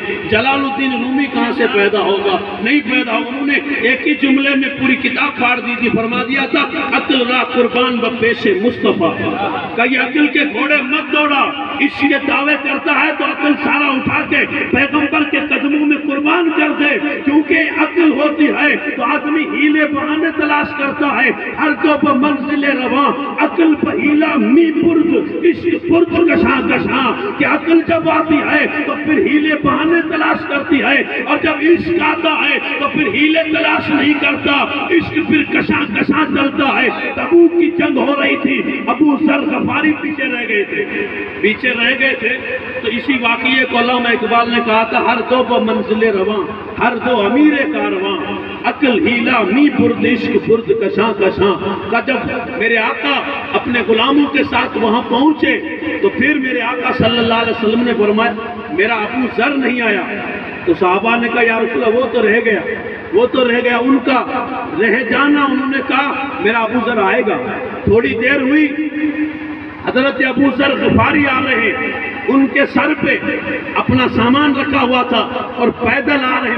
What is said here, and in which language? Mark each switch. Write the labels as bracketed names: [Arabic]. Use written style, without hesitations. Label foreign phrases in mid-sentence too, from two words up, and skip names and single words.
[Urdu] جلال الدین رومی کہاں سے پیدا ہوگا؟ نہیں پیدا ہوگا، انہوں نے ایک ہی جملے میں پوری کتاب پھاڑ دی تھی، فرما دیا تھا [Persian] عقل را قربان بپیش مصطفیٰ، [Urdu] کہ یہ عقل کے گھوڑے مت دوڑا، اس کے دعوے کرتا ہے تو عقل سارا اٹھا کے پیغمبر کے قدموں میں قربان کر دے، کیونکہ عقل ہوتی ہے تو آدمی ہیلے بہانے تلاش کرتا ہے، [Persian] ہر کو پہ منزل رواں، عقل پہیلا می پرد، عشق پرد کشاں کشاں، [Urdu] کہ عقل جب آتی ہے تو پھر ہیلے بہانے تلاش کرتی ہے، اور جب عشق آتا ہے تو پھر ہیلے تلاش نہیں کرتا، عشق پھر کشاں کشاں چلتا ہے۔ تبوک کی جنگ ہو رہی تھی، ابو ذر غفاری پیچھے رہ گئے تھے، پیچھے رہ گئے تھے، تو اسی واقعے کو علامہ اقبال نے کہا تھا [Persian] ہر دو منزل رواں، ہر دو امیر کارواں، عقل ہیلا می برد عشق برد کشاں کشاں [Urdu] کا جب میرے آقا اپنے غلاموں کے ساتھ وہاں پہنچے تو پھر میرے آقا [Arabic] صلی اللہ علیہ وسلم [Urdu] نے فرمایا میرا ابو ذر نہیں آیا. تو صحابہ نے کہا [Arabic] یا رسول اللہ [Urdu] وہ تو رہ گیا ان کا رہ جانا. انہوں نے کہا میرا ابو ذر آئے گا. تھوڑی دیر ہوئی حضرت ابو ذر غفاری آ رہے, ان کے سر پہ اپنا سامان رکھا ہوا تھا اور پیدل آ رہے.